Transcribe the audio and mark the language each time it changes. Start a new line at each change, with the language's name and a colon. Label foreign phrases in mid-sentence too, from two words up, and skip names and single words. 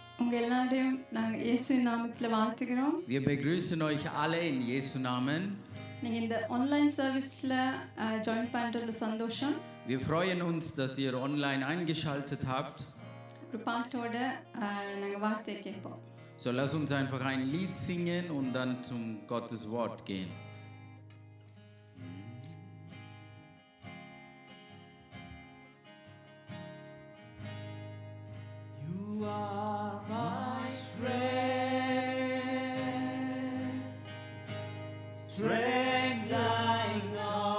Tamil: உங்க எல்லாரையும் நாங்க இயேசுவின் நாமத்துல வாழ்த்துகிறோம்.
German: Wir begrüßen euch alle in Jesu Namen.
Tamil: நீங்க இந்த
English: online service
Tamil: ஜாயின் பண்றதுல சந்தோஷம்.
German: Wir freuen uns, dass ihr online eingeschaltet habt.
Tamil: ஒரு பாட்டோட நாங்க வார்த்தை கேட்போம்.
German: So lass uns einfach ein Lied singen und dann zum Gottes Wort gehen.
English: You are my strength, strength like no